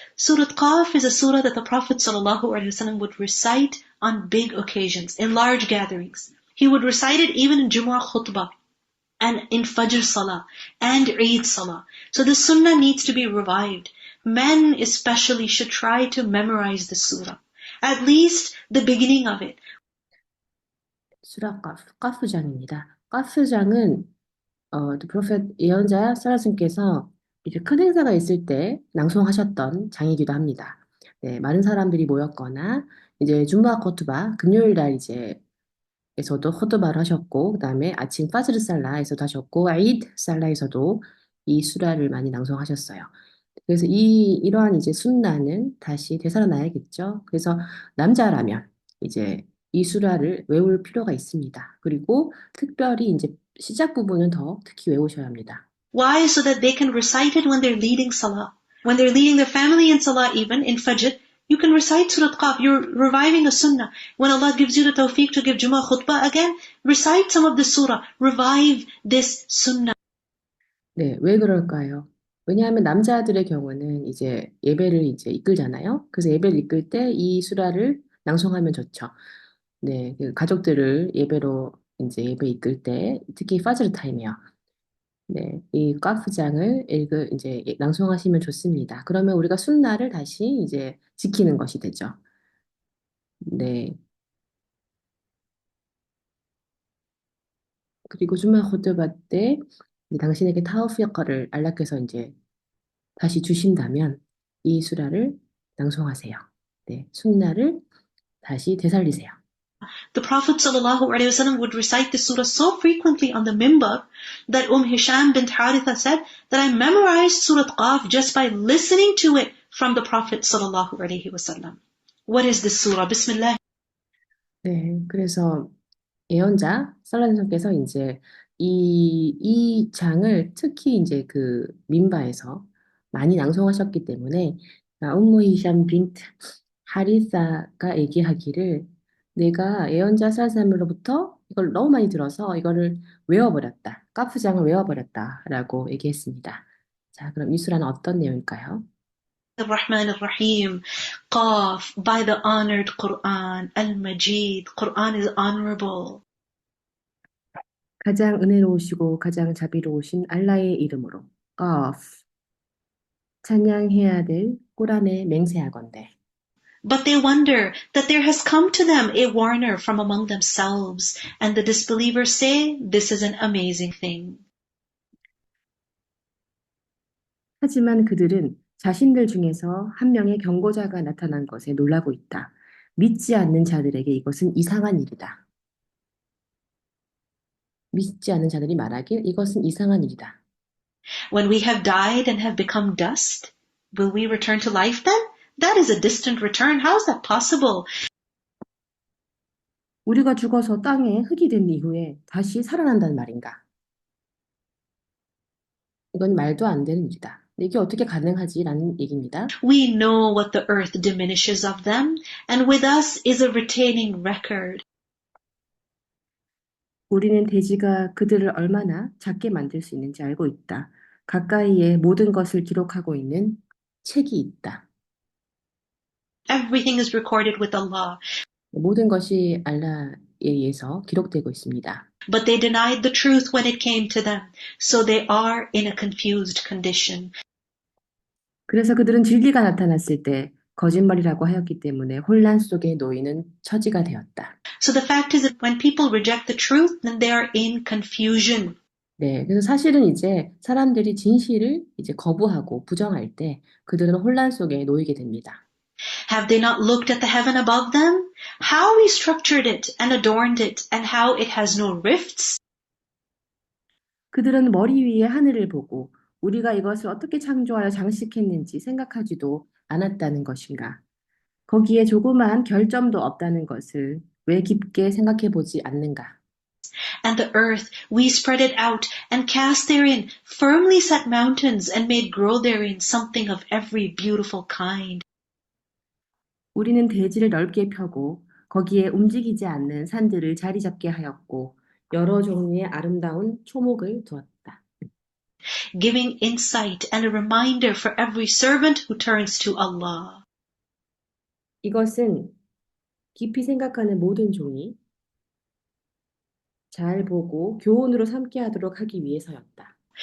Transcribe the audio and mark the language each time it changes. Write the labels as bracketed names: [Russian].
[English] Surah Qaf is a surah that the Prophet ﷺ would recite on big occasions, in large gatherings. He would recite it even in Jumu'ah khutbah, and in Fajr Salah, and Eid Salah. So the sunnah needs to be revived. Men especially should try to memorize the surah. At least the beginning of it. [Korean] 수라 까프장입니다. 까프장은 [English] The Prophet [Korean] 예언자 사라슨께서 이제 큰 행사가 있을 때 낭송하셨던 장이기도 합니다. 네, 많은 사람들이 모였거나 이제 줌마 코트바 금요일 날 이제 에서도 호드바를 하셨고 그다음에 아침 파즈르 살라에서도 하셨고 아이드 살라에서도 이 수라를 많이 낭송하셨어요. 그래서 이러한 이제 순나는 다시 되살아나야겠죠. 그래서 남자라면 이제 이 수라를 외울 필요가 있습니다. 그리고 특별히 이제 시작 부분은 더 특히 외우셔야 합니다. [English] Why? So that they can recite it when they're leading Salah. When they're leading their family in Salah even, in Fajr, you can recite Surah Qaf. You're reviving a sunnah. When Allah gives you the tawfiq to give Jummah khutbah again, recite some of the surah. Revive this sunnah. [Korean] 네, 왜 그럴까요? 왜냐하면 남자들의 경우는 이제 예배를 이제 이끌잖아요. 그래서 예배를 이끌 때 이 수라를 낭송하면 좋죠. 네, 그 가족들을 예배로 이제 예배 이끌 때 특히 파즈르 타임이요. 네, 이 까프장을 이제 낭송하시면 좋습니다. 그러면 우리가 순나를 다시 이제 지키는 것이 되죠. 네. 그리고 주말 호드바 때 당신에게 타우피아까를 안락해서 이제 다시 주신다면 이 수라를 낭송하세요. 네, 순나를 다시 되살리세요. [English] The Prophet ﷺ would recite this surah so frequently on the mimbar that Hisham bint Haritha said that I memorized Surah Qaf just by listening to it from the Prophet ﷺ. What is this surah? Bismillah. [Korean] 네, 그래서 예언자 살라님께서 이제 이 장을 특히 이제 그 민바에서 많이 낭송하셨기 때문에 ummu 히샴 빈트 하리사가 얘기하기를 내가 예언자 살라님으로부터 이걸 너무 많이 들어서 이거를 외워버렸다. 까프장을 외워버렸다라고 얘기했습니다. 자, 그럼 이 수라는 어떤 내용일까요? [Arabic] Ar-Rahman Ar-Rahim. [English] Qaf, by the honored Quran. Al-Majid. Quran is honorable. [Korean] 가장 은혜로우시고 가장 자비로우신 알라의 이름으로 까프 찬양해야 될 꾸란에 맹세하건대. [English] But they wonder that there has come to them a warner from among themselves, and the disbelievers say, this is an amazing thing. [Korean] 하지만 그들은 자신들 중에서 한 명의 경고자가 나타난 것에 놀라고 있다. 믿지 않는 자들에게 이것은 이상한 일이다. 믿지 않는 자들이 말하길 이것은 이상한 일이다. [English] When we have died and have become dust, will we return to life then? That is a distant return. How is that possible? [Korean] 우리가 죽어서 땅에 흙이 된 이후에 다시 살아난다는 말인가? 이건 말도 안 되는 일이다. 이게 어떻게 가능하지라는 얘기입니다. [English] We know what the earth diminishes of them, and with us is a retaining record. [Korean] 우리는 대지가 그들을 얼마나 작게 만들 수 있는지 알고 있다. 가까이에 모든 것을 기록하고 있는 책이 있다. [English] Everything is recorded with Allah. [Korean] 모든 것이 알라에 의해서 기록되고 있습니다. [English] But they denied the truth when it came to them, so they are in a confused condition. [Korean] 그래서 그들은 진리가 나타났을 때 거짓말이라고 하였기 때문에 혼란 속에 놓이는 처지가 되었다. [English] So the fact is that when people reject the truth, then they are in confusion. [Korean] 네, 그래서 사실은 이제 사람들이 진실을 이제 거부하고 부정할 때 그들은 혼란 속에 놓이게 됩니다. [English] Have they not looked at the heaven above them? How we structured it and adorned it, and how it has no rifts? [Korean] 그들은 머리 위에 하늘을 보고 우리가 이것을 어떻게 창조하여 장식했는지 생각하지도 않았다는 것인가? 거기에 조그마한 결점도 없다는 것을 왜 깊게 생각해 보지 않는가? [English] And the earth, we spread it out and cast therein firmly set mountains and made grow therein something of every beautiful kind. [Korean] 우리는 대지를 넓게 펴고 거기에 움직이지 않는 산들을 자리 잡게 하였고 여러 종류의 아름다운 초목을 두었다. [English] giving insight and a reminder for every servant who turns to Allah. [Korean] 이것은 깊이 생각하는 모든 종이 잘 보고 교훈으로 삼게 하도록 하기 위해서였다.